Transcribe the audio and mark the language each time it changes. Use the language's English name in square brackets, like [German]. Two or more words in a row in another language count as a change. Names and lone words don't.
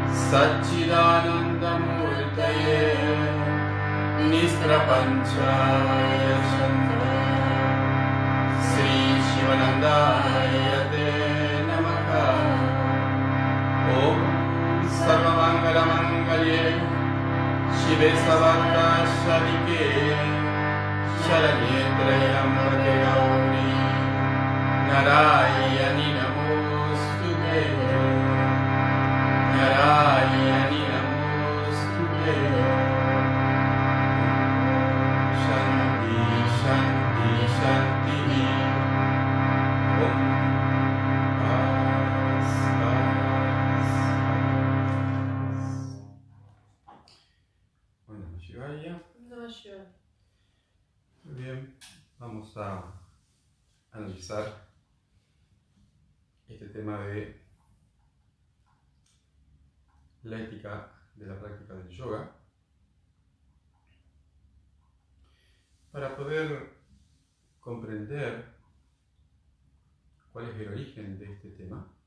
[Sanskrit] सच्चिदानन्दमूर्तये निष्प्रपञ्चाय शङ्कराय श्री शिवानन्दाय ते नमः ॐ सर्वमङ्गलमाङ्गल्ये शिवे सर्वार्थसाधिके शरण्ये त्र्यम्बके गौरि नारायणि नमोऽस्तु ते नारायणि नमोऽस्तु ते शान्तिः शान्तिः शान्तिः ॐ [Spanish] Paz Paz. Bueno, Shivaya. Muy bien, vamos a analizar este tema de la ética de la práctica del yoga para poder comprender cuál es el origen de este tema.